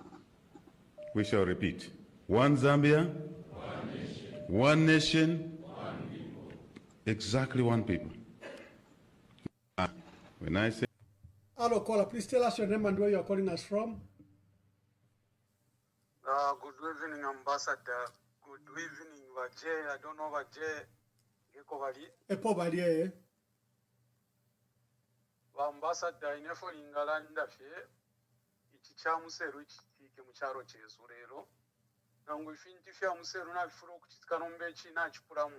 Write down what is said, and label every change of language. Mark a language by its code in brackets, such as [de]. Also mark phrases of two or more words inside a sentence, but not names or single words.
[en] We shall repeat, one Zambia, one nation, one people. Exactly one people. When I say... Hello, caller, please tell us your name and where you're calling us from. Good evening, Ambassador. Good evening, Vajay. I don't know Vajay. [bem] Epo Balie. Ambassador, inefo lingalanda fe. Ichicha museru ichitike mucharo chesu rero. Nangu ifinti fya museru na furu kuchitika nombe china chipuramu.